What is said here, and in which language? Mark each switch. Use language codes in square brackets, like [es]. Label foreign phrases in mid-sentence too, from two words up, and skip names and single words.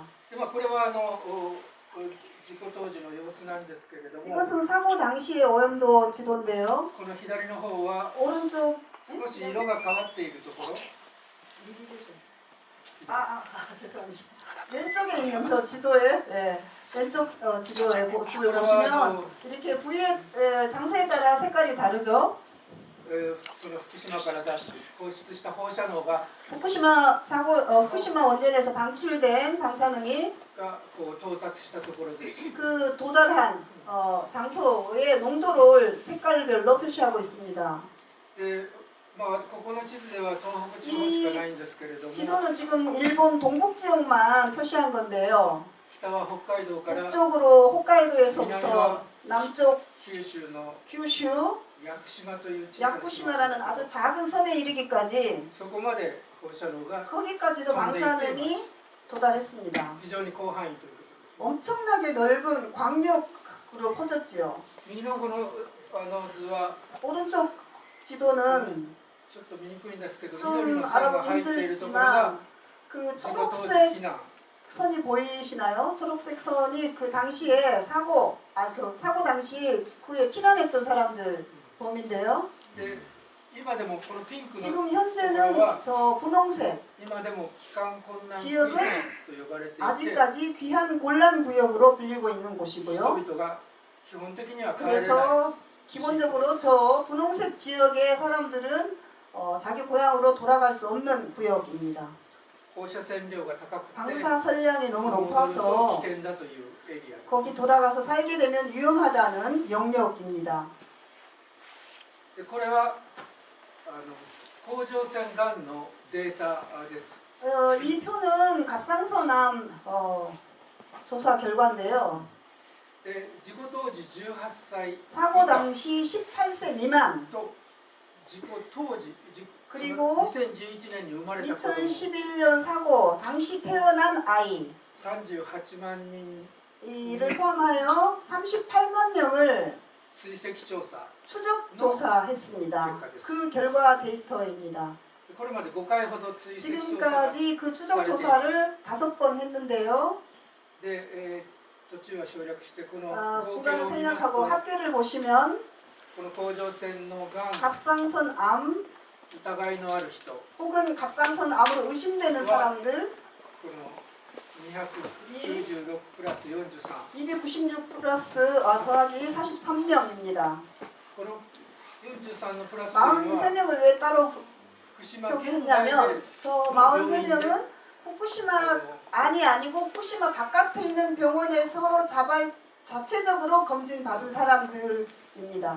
[ja] でこれは事故当時の様子なんですけれども、 [ko] 이것은 사고 당시의 오염도 지도인데요. [ja] この左の方は [ko] 오른쪽 [ja] 少し色が変わっているところ、 [ko] 죄송합니다. 왼쪽에 있는 저 지도에 왼쪽 지도의 모습을 보시면 이렇게 부위의 장소에 따라 색깔이 다르죠. [ja] その福島から放出した放射能が [ko] 후쿠시마 원전에서 방출된 방사능이 [ja] 到達したところです。 [ko] 그 도달한 장소의 농도를 색깔별로 표시하고 있습니다. [ja] でここの地図では東北地方しかないんですけれども、 [ko] 지도는 지금 일본 동북 지역만 표시한 건데요. [ja] 北は北海道から [ko] 북쪽으로 홋카이도에서부터 남쪽 [ja] 九州の [ko] 규슈 [ja] 屋久島という小さな島 [ko] 야쿠시마라는 아주 작은 섬에 이르기까지 [ja] そこまで放射能が [ko] 거기까지도 방사능이 도달했습니다. [ja] 非常に広範囲ということです。 [ko] 엄청나게 넓은 광역으로 퍼졌지요. [ja] 右のこの図は [ko] 오른쪽 지도는 [ja] ちょっと見にくいんですけど、 [ko] 좀 [ja] 緑の線が [ko] 알아보기 [ja] 入っているところが [ko] 힘들지만 그 [ja] 事故当時 [ko] 초록색 [ja] 避難 [ko] 선이 보이시나요? 초록색 선이 그 당시에 사고 당시 직후에 피난했던 사람들 범인데요. [ja] で今でもこのピンクの [ko] 지금 [ja] ところ [ko] 현재는 [ja] は [ko] 저 분홍색 [ja] 今でも帰還困難区域 [ko] 지역은 [ja] と呼ばれていて、 [ko] 아직까지 귀한 곤란 구역으로 불리고 있는 [ja] 人 [ko] 곳이고요. [ja] 々が基本的には帰れない。 [ko] 그래서 기본적으로 저 분홍색 지역의 사람들은 자기 고향으로 돌아갈 수 없는 구역입니다. [ja] 放射線量が高くて [ko] 방사선량이 너무 [ja] 戻ると [ko] 높아서 [ja] 危険だというエリアです。 [ko] 거기 돌아가서 살게 되면 위험하다는 영역입니다. [ja] でこれは甲状腺がんのデータです。 [ko] 이 표는 갑상선암 조사 결과인데요. [ja] で事故当時18歳 [ko] 사고 당시 18세 미만 [ja] と事故当時 [ko] 그리고 [ja] 2011年に生まれた子供 [ko] 2011년 사고 당시 태어난 아이 [ja] 38 万人 [ko] 이를 포함하여 38만 명을 [ja] 追跡調査 [ko] 추적 조사했습니다. 그 결과 데이터입니다. [ja] これまで5回ほど追跡調査 [ko] 지금까지 그 추적 조사를 5번 했는데요. [ja] で、途中は省略してこの 合計 [ko] 중간에 [ja] を見ます [ko] 생략하고 [ja] と [ko] 합계를 보시면 [ja] この甲状腺のがん [ko] 갑상선암 [ja] 疑いのある人 [ko] 혹은 갑상선암으로 의심되는 사람들 [ja] この296プラス43 [ko] 296 플러스 더하기 43명입니다. [ja] この43のプラスというのは [ko] 43명을 왜 따로 [ja] 福島県内で [ko] 표기했냐면 저 43명은 후쿠시마 안이 아니고 후쿠시마 바깥에 있는 병원에서 자체적으로 검진 받은 사람들입니다.